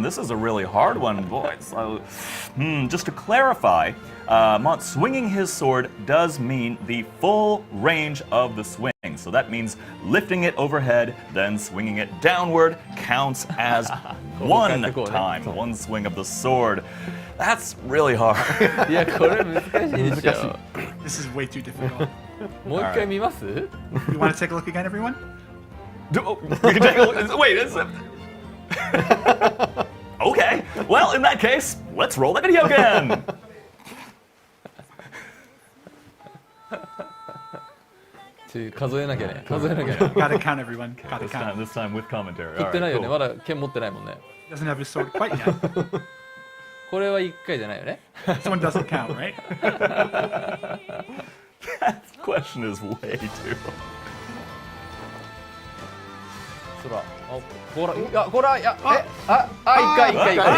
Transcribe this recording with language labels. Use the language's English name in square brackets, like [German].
[English] This is a really hard one, boy. So, just to clarify, Mont swinging his sword does mean the full range of the swing. So that means lifting it overhead, then swinging it downward counts as one time, one swing of the sword. That's really hard. [Japanese] いやこれ難しいでしょ。 [English] This is way too difficult. [Japanese] もう一回見ます？ [English] You want to take a look again, everyone? We can take a look. Wait, okay. Well, in that case, let's roll the video again. [Japanese] 数えなきゃね。数えなきゃね。 [English] Gotta count, everyone. Gotta count. This time with commentary. [Japanese] 振ってないよね。 [English] All [Japanese] まだ剣持ってないもんね。 [English] Doesn't have his sword quite yet. [Japanese] これは1回じゃないよね。 [English] This one doesn't count, right? That question is way too. [Japanese] そら、こら、いや、こら、いや、1回、1回、1回、1